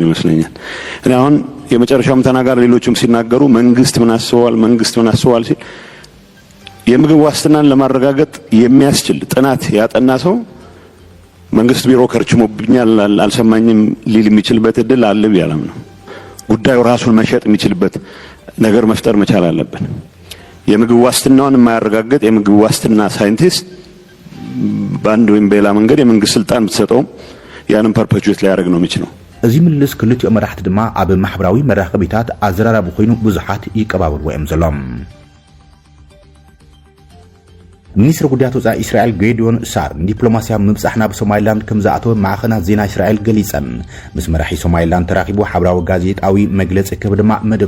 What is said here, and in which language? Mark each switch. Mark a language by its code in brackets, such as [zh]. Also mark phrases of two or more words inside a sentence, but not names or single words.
[am] ይመስለኛል እና አሁን የመጨረሻውም ተናጋሪ ሌሎችም ሲናገሩ መንግስት ምን አስበዋል ሲል የምግብ ዋስትናን ለማረጋገጥ የሚያስችል ጥናት ያጠና ሰው መንግስት ቢሮ ከርችሞብኛል አልሰማኝም ሊል የሚችልበት እድል አለ ቢያለም ነው ጉዳዩ ራሱን መሸጥ የሚችልበት ነገር መፍጠር መቻል አለብን የምግብ ዋስትናውን የማያረጋግጥ የምግብ ዋስትና ሳይንቲስት ባንድ ወይም በሌላ መንገድ የመንግስት ስልጣን ብትሰጠው ያንን ፐርፔቹዌት ሊያደርግ ነው የሚችለው [ti] እዚ ምልስ ክልቲኦም መራሕቲ ድማ ኣብ ማሕበራዊ መራኸቢታት ኣዘራራቢ ኮይኑ ብዙሓት ይቀባበልዎ እዮም ዘሎም ሚኒስትር ጉዳያት ወፃኢ እስራኤል ጌዲዮን ሳር ዲፕሎማሲያዊ ምብጻሕና በሶማሊላንድ ከም ዝኣተወ ማዕኸናት ዜና እስራኤል ገሊጸን ምስ መራሒ ሶማሊላንድ ተራኺቡ ሓበራዊ ጋዜጣዊ መግለጺ ክህብ ድማ መደብ